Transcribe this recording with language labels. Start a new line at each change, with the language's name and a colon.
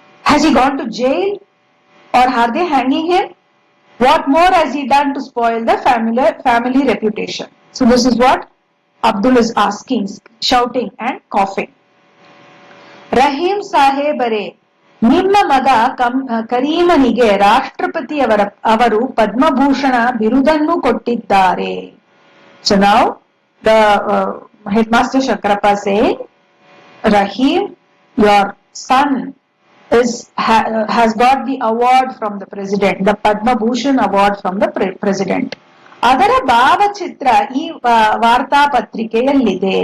English: Has he gone to jail? Or are they hanging him? What more has he done to spoil the family reputation? So this is what Abdul is asking, shouting and coughing.
Kannada: Rahim Sahebare, ನಿಮ್ಮ ಮಗ ಕರೀಮನಿಗೆ ರಾಷ್ಟ್ರಪತಿ ಅವರು ಪದ್ಮಭೂಷಣ ಬಿರುದನ್ನು ಕೊಟ್ಟಿದ್ದಾರೆ.
English: So now the headmaster Shakarappa saying, Rahim, your son has got the award from the president, the Padma Bhushan award from the president.
Kannada: ಅದರ ಭಾವಚಿತ್ರ ಈ ವಾರ್ತಾ ಪತ್ರಿಕೆಯಲ್ಲಿದೆ.